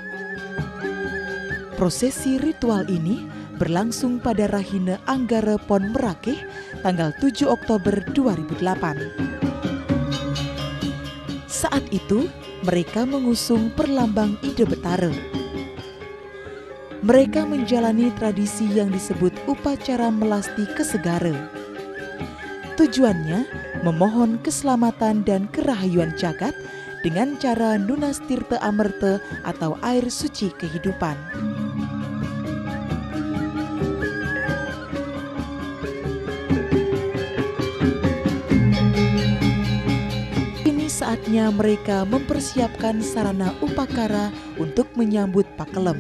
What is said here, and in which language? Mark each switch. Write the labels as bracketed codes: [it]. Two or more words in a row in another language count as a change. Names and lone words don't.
[id] Prosesi ritual ini berlangsung pada Rahine Anggara Pon Merakeh tanggal 7 Oktober 2008. Saat itu, mereka mengusung perlambang Ide Betara. Mereka menjalani tradisi yang disebut upacara [ban] melasti kesegara. [id] Tujuannya memohon keselamatan dan kerahayuan jagat dengan cara [ban] nunas tirta amerta [id] atau air suci kehidupan. Kini saatnya mereka mempersiapkan sarana upakara untuk menyambut pakelem.